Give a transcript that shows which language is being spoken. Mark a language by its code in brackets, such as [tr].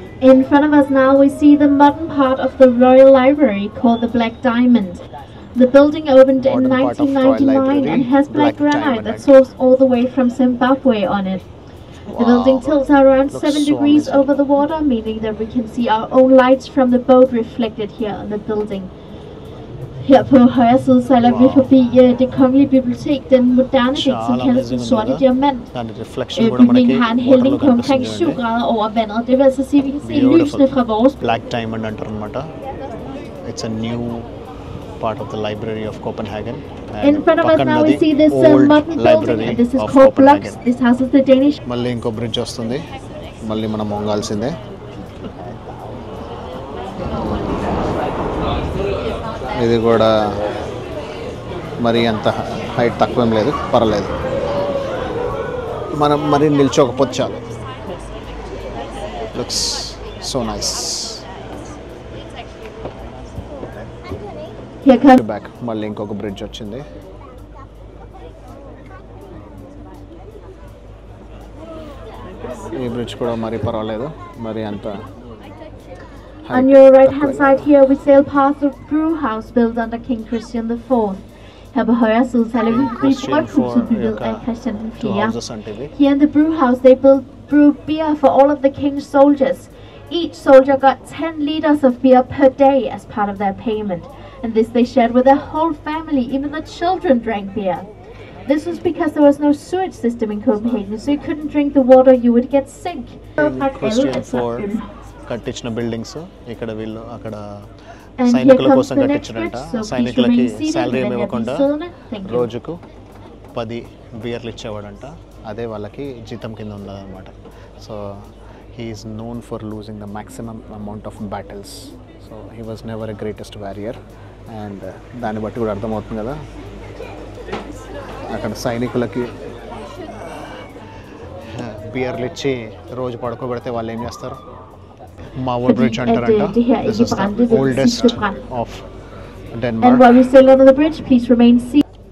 [en] In front of us now we see the modern part of the Royal Library called the Black Diamond. The building opened in 1999 and has black granite that sourced all the way from Zimbabwe on it. The building tilts around 7 degrees over the water, meaning that we can see our own lights from the boat reflected here on the building. [da] Her på højre side sejler vi forbi Det Kongelige Bibliotek, den moderne bygning, som kaldes den sorte diamant. Bygningen har en hældning på omkring 7 grader over vandet. Det vil altså sige, at vi kan se lysene fra vores. [te] Black Diamond అంటారు అన్నమాట. [en] It's a new part of the library of Copenhagen. In front of us now we see this modern building, and this is called Blocks. This houses the Danish. [te] మళ్ళీ ఇంకో bridge వస్తుంది, మళ్ళీ మనం వంగాల్సిందే. ఇది కూడా మరి అంత హైట్ తక్కువేం లేదు, పర్లేదు. మనం మరి నిల్చోకపోతే చాలు. [en] Looks so nice. [te] బ్యాక్ మళ్ళీ ఇంకొక బ్రిడ్జ్ వచ్చింది. ఈ బ్రిడ్జ్ కూడా మరి పర్వాలేదు, మరి అంత. [en] On your right hand side here we sail past the brew house built under King Christian IV. [da] Her på højre side sejler vi forbi bryghuset bygget af Christian IV. [en] Here in the brew house they brewed beer for all of the king's soldiers. Each soldier got 10 liters of beer per day as part of their payment, and this they shared with their whole family. Even the children drank beer. This was because there was no sewage system in Copenhagen, so you couldn't drink the water, you would get sick. [te] Christian IV కట్టించిన buildings ఇక్కడ వీళ్ళు అక్కడ సైనికుల కోసం కట్టించారంట. సైనికులకి salary ఏమి ఇవ్వకుండా రోజుకు 10 బియర్లు ఇచ్చేవాడంట. అదే వాళ్ళకి జీతం కింద ఉన్నదన్నమాట. [en] So he is known for losing the maximum amount of battles. So he was never a greatest warrior. [te] And దాన్ని బట్టి కూడా అర్థమవుతుంది కదా, అక్కడ సైనికులకి బియర్లు ఇచ్చి రోజు పడుకోబెడితే వాళ్ళు ఏం చేస్తారు? [en] Marvel Bridge [te] అంటారంట. [en] This is the oldest of Denmark. And while we sail under the bridge, please remain seated.